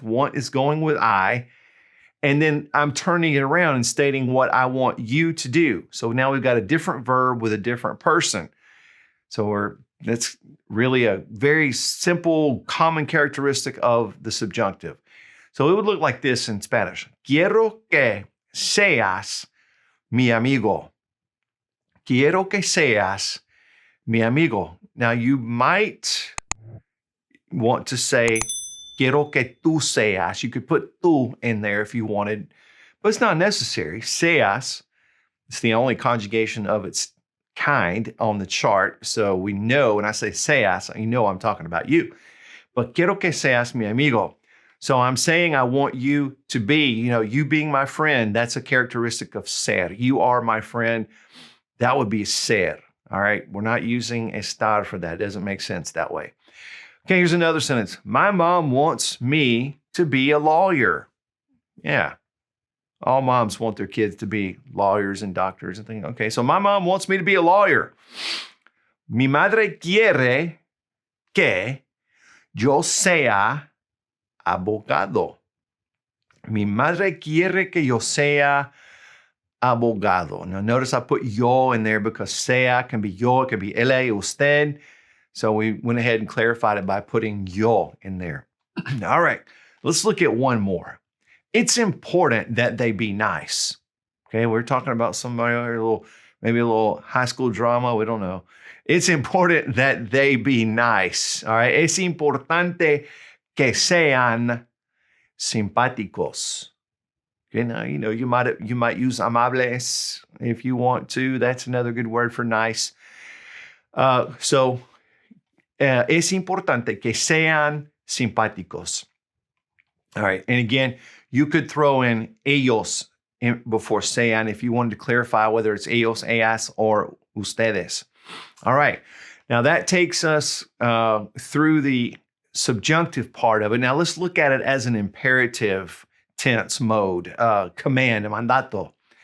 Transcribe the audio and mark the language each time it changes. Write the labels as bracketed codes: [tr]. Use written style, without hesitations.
[en] Want is going with I. And then I'm turning it around and stating what I want you to do. So now we've got a different verb with a different person. So that's really a very simple, common characteristic of the subjunctive. So it would look like this in Spanish. [es] Quiero que seas mi amigo. Quiero que seas mi amigo. [en] Now you might want to say, [es] quiero que tú seas. [en] You could put tú in there if you wanted, but it's not necessary. Seas, it's the only conjugation of its kind on the chart. So we know when I say seas, you know I'm talking about you. But [es] quiero que seas mi amigo. [en] So I'm saying I want you to be, you being my friend, that's a characteristic of ser. You are my friend. That would be ser. All right. We're not using estar for that. It doesn't make sense that way. Okay, here's another sentence. My mom wants me to be a lawyer. Yeah. All moms want their kids to be lawyers and doctors and things. Okay, so my mom wants me to be a lawyer. [es] Mi madre quiere que yo sea abogado. Mi madre quiere que yo sea abogado. [en] Now notice I put yo in there because sea can be yo, it can be él, usted. So we went ahead and clarified it by putting yo in there. All right, let's look at one more. It's important that they be nice. Okay, we're talking about somebody, maybe a little high school drama, we don't know. It's important that they be nice. All right, [es] es importante que sean simpáticos. [en] Okay, now you might use amables if you want to. That's another good word for nice. [es] Es importante que sean simpáticos. [en] All right, and again, you could throw in ellos before sean if you wanted to clarify whether it's ellos, ellas, or ustedes. All right, now that takes us through the subjunctive part of it. Now let's look at it as an imperative tense mode, command, mandato.